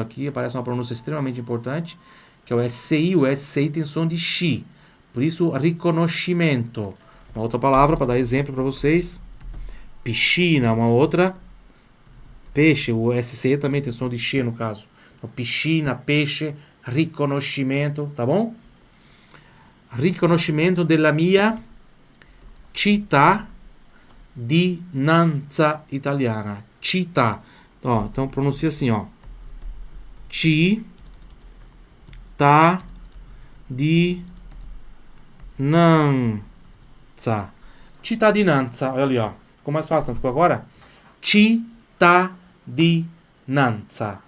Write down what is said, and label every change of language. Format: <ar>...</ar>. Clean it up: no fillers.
<pt>Aqui aparece uma pronúncia extremamente importante, que é o SCI. O SCI tem som de XI. Por isso, riconoscimento. Uma outra palavra para dar exemplo para vocês. Piscina, uma outra. Peixe, o SC também tem som de X no caso. Então, piscina, peixe, riconoscimento, tá bom?</pt> <it>Riconoscimento della mia cittadinanza italiana. Città.</it> <pt>Ó, então pronuncia assim, ó.</pt> <it>Cittadinanza. Cittadinanza.</it> <pt>Olha ali, ó. Ficou mais fácil, não ficou agora?</pt> <it>Cittadinanza.</it>